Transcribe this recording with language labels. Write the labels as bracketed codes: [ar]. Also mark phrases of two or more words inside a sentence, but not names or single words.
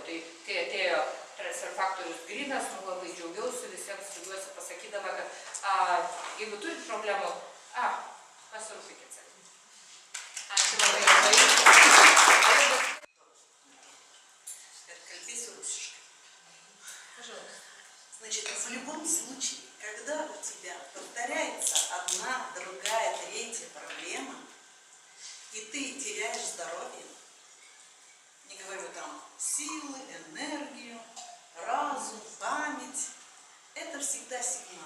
[lt] Tai kai atėjo transfer faktorius grynas, labai džiaugiausi, visiems džiaugiuosi pasakydama, kad jeigu turit problemų, pasirūpykit. Ačiū labai. Kalbėsiu rusiškai. [ru] Значит, в любом случае, когда у тебя повторяется одна, другая, третья проблема, и ты теряешь здоровье, не говорю там силы, энергию, разум, память, это всегда сигнал.